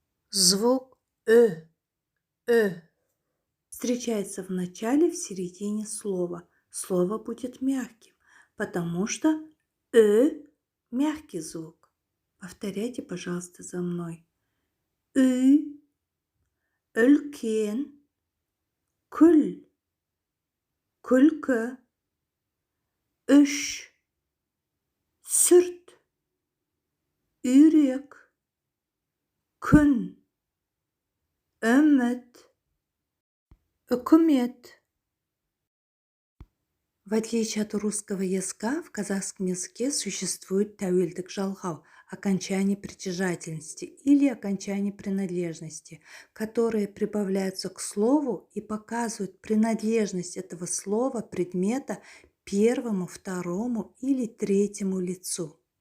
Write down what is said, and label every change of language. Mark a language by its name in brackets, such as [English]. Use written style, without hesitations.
[Russian] Звук э. Встречается в начале, в середине слова. Слово будет мягким, потому что мягкий звук. Повторяйте, пожалуйста, за мной. [Kazakh] Үлкен, күл, күлкі, үш, сүрт, үйрек, күн, үміт, үкімет. [Russian] В отличие от русского языка, в казахском языке существует тәуелдік жалғау, окончание притяжательности или окончание принадлежности, которые прибавляются к слову и показывают принадлежность этого слова, предмета первому, второму или третьему лицу.